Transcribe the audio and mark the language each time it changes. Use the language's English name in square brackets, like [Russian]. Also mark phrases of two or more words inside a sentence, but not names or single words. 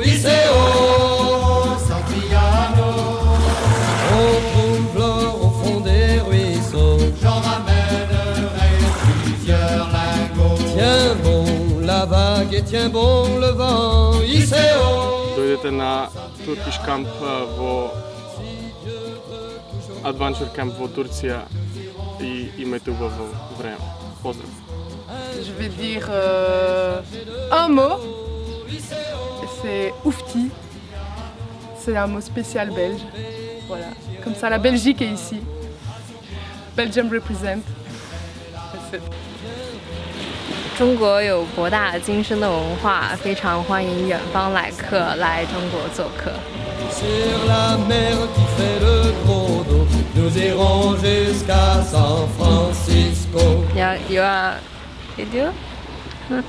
[French] Iseo Santiano, on trouve l'or au fond des ruisseaux. J'en ramènerai plusieurs lingots. Tiens bon la vague et tiens bon le vent. Iseo. [Bulgarian] Дойдете на [English] Turkish camp [Bulgarian] Adventure Camp в Турция и имайте хубаво време. Поздрав! [French] Je vais dire un mot. C'est oufti. C'est un mot spécial belge. Voilà. Comme ça, la Belgique est ici. [English] Belgium represent. That's it. [Chinese] 中国有博大精深的文化，非常欢迎远方来客来中国做客。 [French] Sur la mer qui fait le gros dos, nous irons jusqu'à San Francisco. [English] You are, you do?